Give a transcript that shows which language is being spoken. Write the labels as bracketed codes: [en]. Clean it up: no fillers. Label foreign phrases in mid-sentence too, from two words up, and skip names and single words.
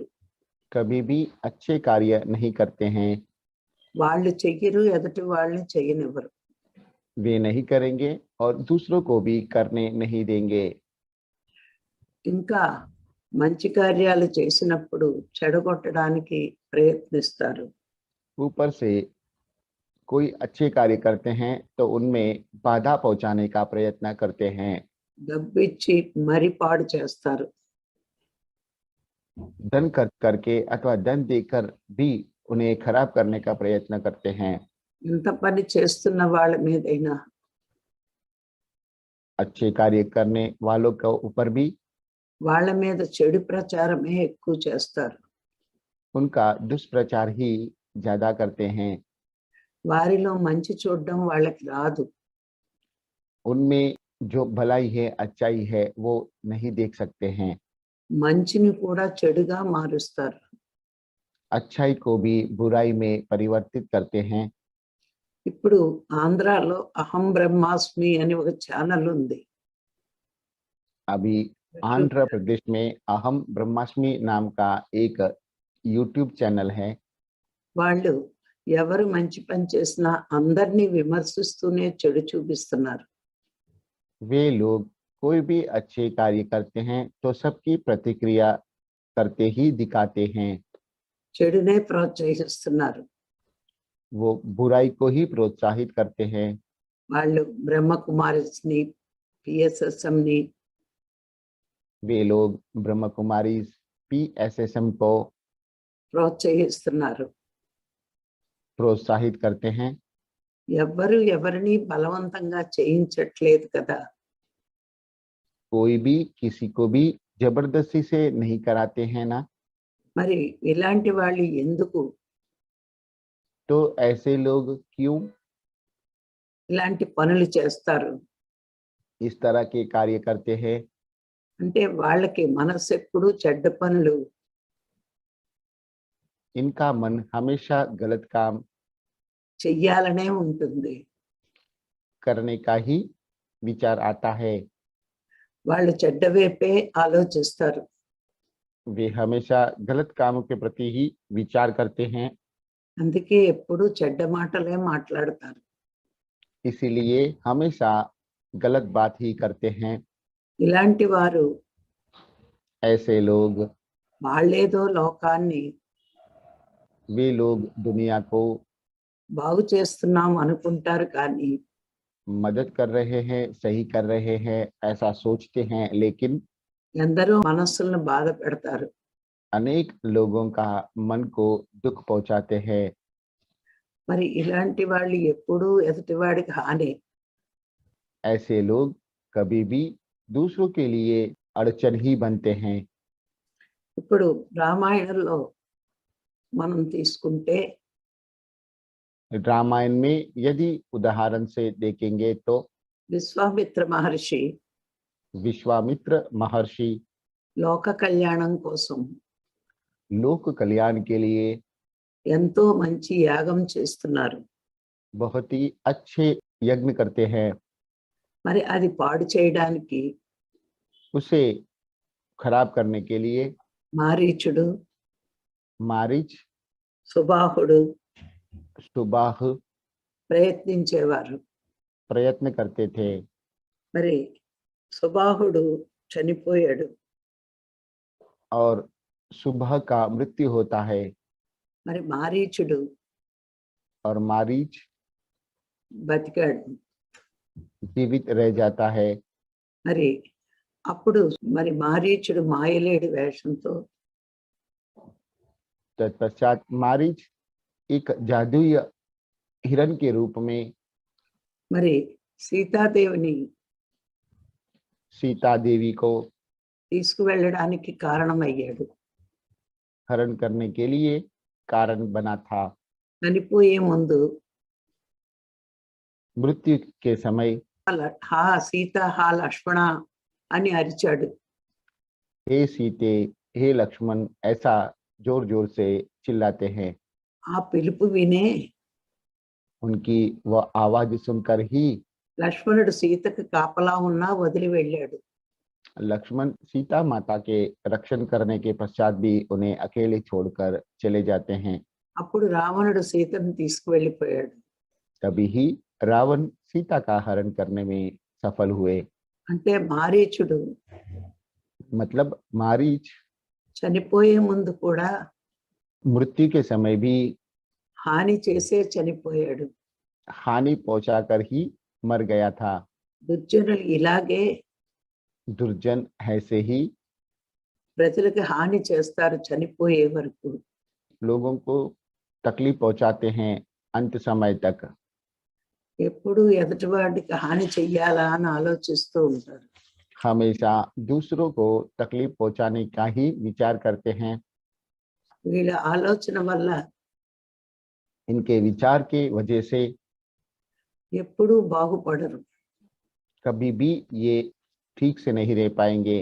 [hi] कभी भी अच्छे कार्य नहीं करते हैं। [te] వాళ్ళు చెయ్యరు, ఎదుటి వాళ్ళని చెయ్యనివ్వరు. [hi] वे नहीं करेंगे और दूसरों को भी करने नहीं देंगे। [te] ఇంకా మంచి కార్యాలు చేసినప్పుడు చెడగొట్టడానికి ప్రయత్నిస్తారు. [hi] ऊपर से कोई अच्छे कार्य करते हैं तो उनमें बाधा पहुंचाने का प्रयत्न करते हैं। [te] డబ్బిచ్చి మరీ పాడు చేస్తారు. [hi] धन करके अथवा धन देकर भी उन्हें खराब करने का प्रयत्न करते हैं। [te] ఎంత పని చేస్తున్న వాళ్ళ మీదైనా [hi] अच्छे कार्य करने वालों के ऊपर भी [te] వాళ్ళ మీద చెడు ప్రచారమే ఎక్కువ చేస్తారు. [hi] उनका दुष्प्रचार ही ज्यादा करते हैं। [te] వారిలో మంచి చూడడం వాళ్ళకి రాదు. [hi] उनमें जो भलाई है, अच्छाई है, वो नहीं देख सकते हैं। [te] మంచిని కూడా చెడుగా మారుస్తారు. [hi] अच्छाई को भी बुराई में परिवर्तित करते हैं। [te] ఇప్పుడు ఆంధ్రాలో అహం బ్రహ్మాస్మి అని ఒక ఛానల్ ఉంది. [hi] अभी आंध्र प्रदेश में अहम ब्रह्मास्मि नाम का एक [en] YouTube channel [hi] है। [te] వాళ్ళు ఎవరు మంచి పని చేసినా అందరినీ విమర్శిస్తూనే చెడు చూపిస్తున్నారు. [hi] वे लोग कोई भी अच्छे कार्य करते हैं तो सबकी प्रतिक्रिया करते ही दिखाते हैं। [te] చెడునే ప్రోత్సహిస్తున్నారు. [hi] वो बुराई को ही प्रोत्साहित करते हैं। [te] వాళ్ళు బ్రహ్మకుమారిస్ని, పిఎస్ఎస్ఎంని, [hi] वे लोग ब्रह्म कुमारी PSSM को [te] ప్రోత్సహిస్తున్నారు. [hi] प्रोत्साहित करते हैं। [te] ఎవ్వరు ఎవరిని బలవంతంగా చేయించట్లేదు కదా. [hi] कोई भी किसी को भी जबरदस्ती से नहीं कराते हैं ना। [te] మరి ఇలాంటి వాళ్ళు ఎందుకు [hi] तो ऐसे लोग क्यों [te] ఇలాంటి పనులు చేస్తారు [hi] इस तरह के कार्य करते हैं? [te] అంటే వాళ్ళకి మనసు ఎప్పుడు చెడ్డ పనులు, [hi] इनका मन हमेशा गलत काम [te] చెయ్యాలనే ఉంటుంది. [hi] करने का ही विचार आता है। [te] వాళ్ళు చెడ్డ వైపే ఆలోచిస్తారు. [hi] वे हमेशा गलत कामों के प्रति ही विचार करते हैं। [te] అందుకే ఎప్పుడు చెడ్డ మాటలే మాట్లాడతారు. [hi] इसीलिए हमेशा गलत बात ही करते हैं। [te] ఇలాంటి వారు [hi] ऐसे लोग [te] వాళ్ళేదో లోకాన్ని [hi] वे लोग दुनिया को [te] బాగు చేస్తున్నాం అనుకుంటారు, కానీ [hi] मदद कर रहे हैं, सही कर रहे हैं, ऐसा सोचते हैं, लेकिन [te] ఎందరో మనస్సులను బాధ పెడతారు. [hi] अनेक लोगों का मन को दुख पहुंचाते हैं। [te] మరి ఇలాంటి వాళ్ళు ఎప్పుడూ ఎదుటివాడికి హాని. [hi] ऐसे लोग कभी भी दूसरों के लिए अड़चन ही बनते हैं। [te] ఇప్పుడు రామాయణంలో మనం తీసుకుంటే [hi] रामायण में यदि उदाहरण से देखेंगे तो [te] విశ్వామిత్ర మహర్షి [hi] विश्वामित्र महर्षि [te] లోక కళ్యాణం కోసం [hi] लोक कल्याण के लिए [te] ఎంతో మంచి యాగం చేస్తున్నారు. [hi] बहुत ही अच्छे यज्ञ करते हैं। [te] మరి అది పాడు చేయడానికి [hi] उसे खराब करने के लिए [te] మారీచుడు, [hi] मारीच, [te] సుబాహుడు [hi] सुबाह [te] ప్రయత్నించేవారు. [hi] प्रयत्न करते थे। [te] మరి సుబాహుడు చనిపోయాడు. [hi] और सुबह का मृत्यु होता है [te] మరి మారీచుడు [hi] और मारीच [te] బతికాడు. [hi] जीवित रह जाता है। [te] మరి అప్పుడు మరి మారీచుడు మాయలేడి వేషంతో [hi] तत्पश्चात मारीच एक जादुई हिरण के रूप में [te] మరి సీతాదేవిని [hi] सीता देवी को [te] తీసుకువెళ్ళడానికి కారణమయ్యాడు. [hi] हरण करने के लिए कारण बना था। [te] చనిపోయే ముందు [hi] मृत्यु के समय [te] హా సీత హా లక్ష్మణ అని అరిచాడు. [hi] हे सीते, हे लक्ष्मण, ऐसा जोर जोर से चिल्लाते हैं। [te] ఆ పిలుపు వినే [hi] उनकी वह आवाज सुनकर ही [te] లక్ష్మణుడు సీతకు కాపలా ఉన్నా వదిలి వెళ్ళాడు. [hi] लक्ष्मण सीता माता के रक्षण करने के पश्चात भी उन्हें अकेले छोड़कर चले जाते हैं। [te] అప్పుడు రావణుడు సీతను తీసుకువెళ్ళిపోయాడు. [hi] तभी ही रावण सीता का हरण करने में सफल हुए। [te] అంటే మారీచుడు [hi] मतलब मारीच [te] చనిపోయే ముందు కూడా [hi] मृत्यु के समय भी [te] హాని చేసే చనిపోయాడు. [hi] हानि पहुंचाकर ही मर गया था। [te] దుర్జనులు ఇలాగే [hi] दुर्जन ऐसे ही [te] ప్రజలకు హాని చేస్తారు చనిపోయే వరకు. [hi] लोगों को तकलीफ पहुंचाते हैं अंत समय तक। [te] ఎప్పుడు ఎదుటివాడికి హాని చెయ్యాలా అని ఆలోచిస్తూ ఉంటారు. [hi] हमेशा दूसरों को तकलीफ पहुंचाने का ही विचार करते हैं। [te] వీళ్ళ ఆలోచన వల్ల [hi] इनके विचार के वजह से [te] ఎప్పుడూ బాగుపడరు. [hi] कभी भी ये ठीक से नहीं रह पाएंगे।